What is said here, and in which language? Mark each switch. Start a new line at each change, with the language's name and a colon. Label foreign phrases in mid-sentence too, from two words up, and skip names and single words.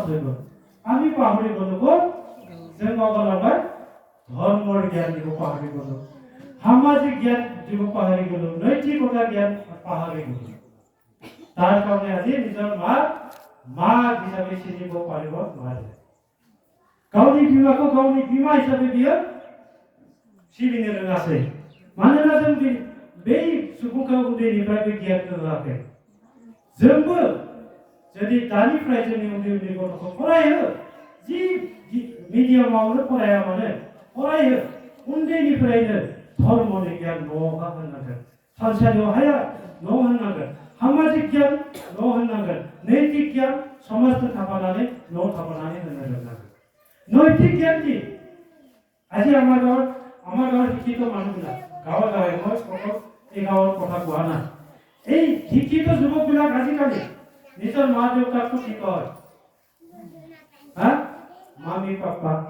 Assamese: হৈ গ'ল আমি পাহৰি গ'লো ক'ত जों অগলাবাই ধৰ্মৰ জ্ঞান দিব পাহৰি গ'লো সামাজিক জ্ঞান দিব পাহৰি গ'লো নৈতিকতা জ্ঞান পাহৰি গ'লো তাৰ কাৰণে আজি নিজৰ মা হিচাপে চিনিব পাৰিব নোৱাৰে
Bodo: गावनि बिमाखौ गावनि बिमा हिसाबै बियो सिबिनो रोङासै मानोना जों बै सुबुंखौ उन्दैनिफ्राय बे गियानखौ होआखै जोंबो जुदि दानिफ्राय जोंनि उन्दै गथ'खौ फरायहो जि मिडियामावनो फराया मानो फरायहो उन्दैनिफ्रायनो धर्मनि गियान न'आवहा होनांगोन थानसालियाव हाया न' होनांगोन
Assamese: সামাজিক জ্ঞান
Bodo: न' होननांगोन नैतिक জ্ঞान समाजजों थाफानानै न' थाफानानै होनो रोंनांगोन नैतिक জ্ঞान
Assamese: কি আজি আমাৰ গাঁৱৰ শিক্ষিত মানুহবিলাক গাঁৱৰ মই এই গাঁৱৰ কথা কোৱা নাই এই শিক্ষিত যুৱকবিলাক আজিকালি নিজৰ মা দেউতাকো কি কয় হা মামী পাপা